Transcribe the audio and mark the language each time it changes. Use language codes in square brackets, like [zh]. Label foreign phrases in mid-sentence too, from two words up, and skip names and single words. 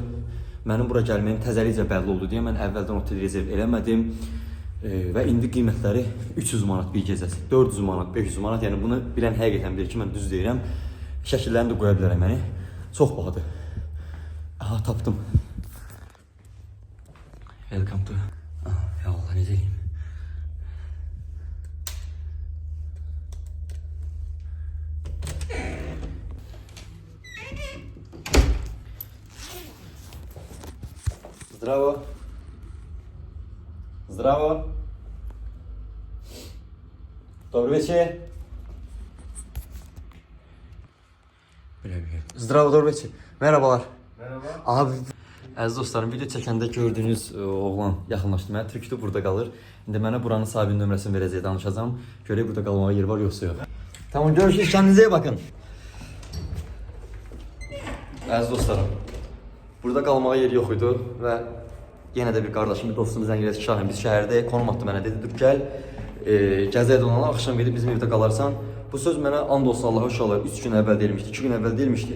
[az] Mənim bura gəlməyim təzəlikcə bəlli oldu deyə mən əvvəldən otel rezerv eləmədim. Və indi qiymətləri 300 manat bir gecəsi, 400 manat, 500 manat. Yəni bunu bilən həqiqətən bilir ki, mən düz deyirəm. Şəkillərini də qoya bilərəm yəni. Çox bahadır. Aha, tapdım. [en] Welcome to... [az] Ya Allah, necə eləyim? Zdravo. Zdravo. [ru] Добрый вечер. Zdravo, добрый вечер. [tr] Merhabalar. Merhaba. Abi, [az] əziz dostlarım, video çəkəndə gördüyünüz oğlan yaxınlaşdı mənə. Türkdür, burada qalır. İndi mənə buranın sahibinin nömrəsini verəcək, danışacağım. Görək burada qalmağa yer var yoxsa yox. [tr] Tamam, görüşürüz, kendinize iyi bakın. [az] Əziz dostlarım, burada qalmağa yer yox idi və yenə də bir qardaşım, bir dostumuz zəng elədi ki, Şahin, biz şəhərdəyik, konum atdı mənə, dedi, dur gəl, gəzək dolanalım, axşam gedib bizim evdə qalarsan. Bu söz mənə and olsun Allah'a uşaqlar 3 gün əvvəl deyilmişdi, 2 gün əvvəl deyilmişdi.